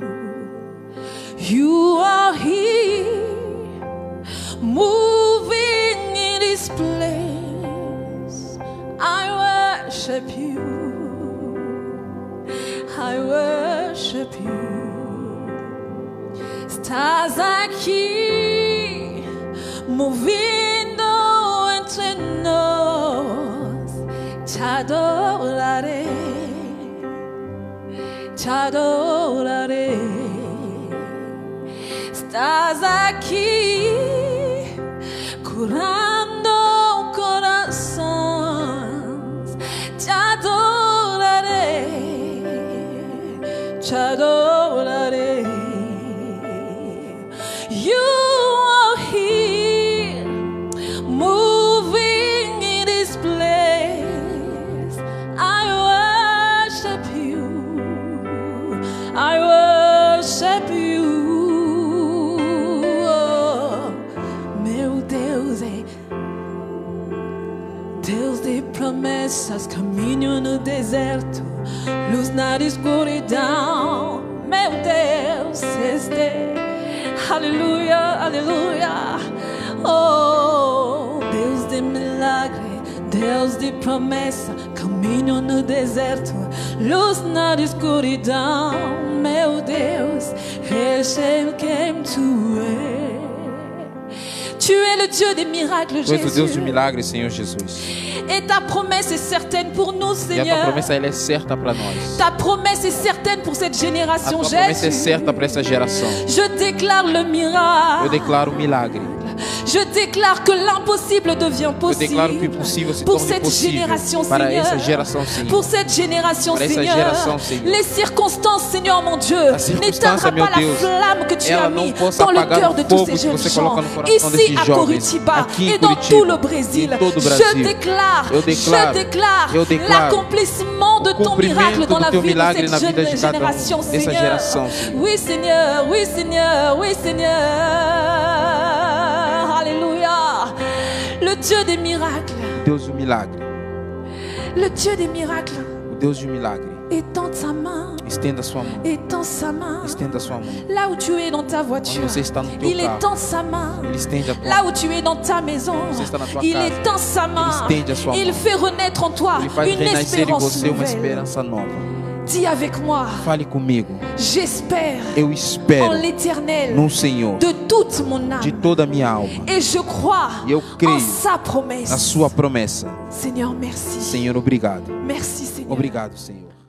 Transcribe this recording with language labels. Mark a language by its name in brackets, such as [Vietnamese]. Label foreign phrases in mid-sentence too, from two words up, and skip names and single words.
[English] You are here, moving in this place. I worship you. I worship you. [Portuguese] Estás aqui, movendo entre nós. Te adorarei, te adorarei. Estás aqui, curando corações. Te adorarei, te adorarei. [English] You are here, moving in this place. I worship you. I worship you. [Portuguese] Oh, meu Deus é Deus de promessas, caminho no deserto, luz na escuridão. Meu Deus, este, aleluia, aleluia. Oh, Deus de milagre, Deus de promessa, caminho no deserto, luz na escuridão. Meu Deus, Hashem quem tu és. [French] Tu es le Dieu des miracles, [Portuguese] Tu és o Deus [French] Jésus. [Portuguese] de milagres, Senhor Jesus. [French] Et ta promesse est certaine pour nous, [Portuguese] E a tua [French] Seigneur. [Portuguese] promessa ela é certa para nós. [French] Ta promesse est certaine pour cette [Portuguese] A [French] génération, [Portuguese] tua promessa é [French] Jésus. [Portuguese] certa para essa geração. [French] Je déclare le [Portuguese] Eu [French] miracle. [Portuguese] declaro o milagre. [French] Je déclare que l'impossible devient [Portuguese] Eu declaro que o [French] possible. [Portuguese] impossível se [French] Pour [Portuguese] torna [French] cette [Portuguese] possível [French] génération, [Portuguese] para [French] Seigneur. [Portuguese] essa geração, [French] Pour [Portuguese] Senhor. [French] cette génération, [Portuguese] Para essa [French] Seigneur. [Portuguese] geração, Senhor. [French] Les circonstances, Seigneur mon Dieu, [Portuguese] A circunstância, [French] n'éteindra [Portuguese] meu [French] pas la [Portuguese] Deus, [French] flamme que tu [Portuguese] ela [French] as [Portuguese] não [French] mis [Portuguese] possa [French] dans le [Portuguese] apagar [French] cœur [Portuguese] o [French] de tous [Portuguese] fogo [French] ces [Portuguese] que [French] jeunes [Portuguese] você [French] gens. [Portuguese] coloca no coração [French] Ici [Portuguese] desses [French] à [Portuguese] jovens, [French] Curitiba [Portuguese] aqui em [French] et dans [Portuguese] Curitiba, [French] tout le Brésil, [Portuguese] em todo o [French] je [Portuguese] Brasil. [French] déclare [Portuguese] Eu declaro [French] l'accomplissement de ton [Portuguese] cumprimento [French] miracle dans [Portuguese] do [French] la [Portuguese] teu [French] vie de [Portuguese] milagre na [French] cette [Portuguese] vida [French] jeune [Portuguese] de cada [French] génération, [Portuguese] dessa [French] Seigneur. [Portuguese] geração, Senhor. [French] Oui, Seigneur, oui, Seigneur, oui, Seigneur. Alléluia. Le Dieu des miracles, [Portuguese] Deus do milagre. [French] le Dieu des miracles, [Portuguese] O Deus do milagre. [French] étends sa main, [Portuguese] Estenda a sua mão. [French] étends sa main. [Portuguese] Estenda a sua mão. [French] Là où tu es dans ta voiture, [Portuguese] Onde você está no teu [French] il [Portuguese] carro. [French] étend sa main. [Portuguese] Ele estende a tua [French] Là [Portuguese] mão. [French] où tu es dans ta maison, [Portuguese] Você está na tua [French] il [Portuguese] casa. [French] étend sa main. [Portuguese] Ele estende a sua [French] Il [Portuguese] mão. [French] fait renaître en toi [Portuguese] Ele faz [French] une [Portuguese] renascer em [French] espérance [Portuguese] você uma [French] nouvelle. [Portuguese] esperança nova. [French] Dis avec moi, [Portuguese] Fale comigo. [French] j'espère [Portuguese] Eu [French] en [Portuguese] espero [French] l'Éternel [Portuguese] no Senhor [French] de toute mon âme. [Portuguese] de toda a minha alma. [French] Et je crois [Portuguese] E eu [French] en [Portuguese] creio [French] sa promesse. [Portuguese] na sua promessa. [French] Seigneur, merci. [Portuguese] Senhor, obrigado. [French] Merci, Seigneur. [Portuguese] Obrigado, Senhor.